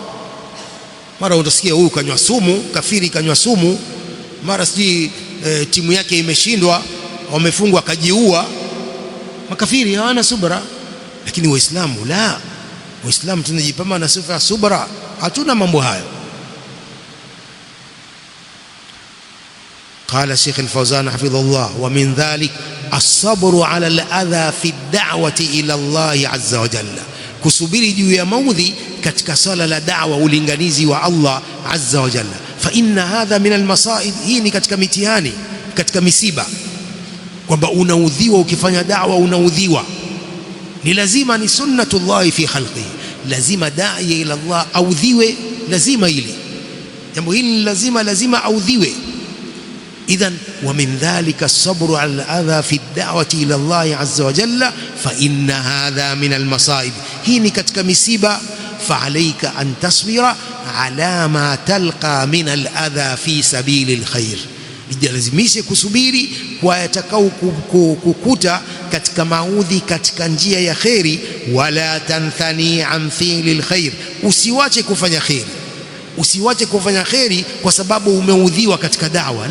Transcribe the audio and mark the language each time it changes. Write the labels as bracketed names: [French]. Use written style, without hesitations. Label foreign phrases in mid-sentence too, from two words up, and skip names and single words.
[Swahili] Mara utasikia huyu kanywa sumu, kafiri kanywa sumu, mara sijui timu yake imeshindwa, wamefungwa kajiua. Makafiri hawana subra, lakini Waislamu la, Waislamu tunajipamba na sifa ya subra, hatuna mambo hayo. [Arabic] قال شيخ الفوزان حفظه الله ومن ذلك الصبر على الأذى في الدعوة إلى الله عز وجل، [Swahili] kusubiri juu ya maudhi katika swala la da'wa, ulinganizi wa Allah [Arabic] عز وجل. فإن هذا من المصائب, [Swahili] hii ni katika mitihani, katika misiba, kwamba unaudhiwa ukifanya da'wa, unaudhiwa. Ni lazima, ni [Arabic] سنة الله في خلقه, [Swahili] lazima [Arabic] داعي إلى الله [Swahili] audhiwe, lazima hili jambo hili lazima audhiwe. [Arabic] إذن ومن ذلك الصبر على الأذى في الدعوة إلى الله عز وجل فإن هذا من المصائب، هي كتك مصيبة، فعليك أن تصبر على ما تلقى من الأذى في سبيل الخير. [Swahili] Lazimishe kusubiri kwa yatakao kukuta katika maudhi katika njia ya khairi. [Arabic] ولا تنثني عن فعل الخير, [Swahili] usiwache kufanya khairi, usiwache kufanya khairi kwa sababu umeudhiwa katika da'wa.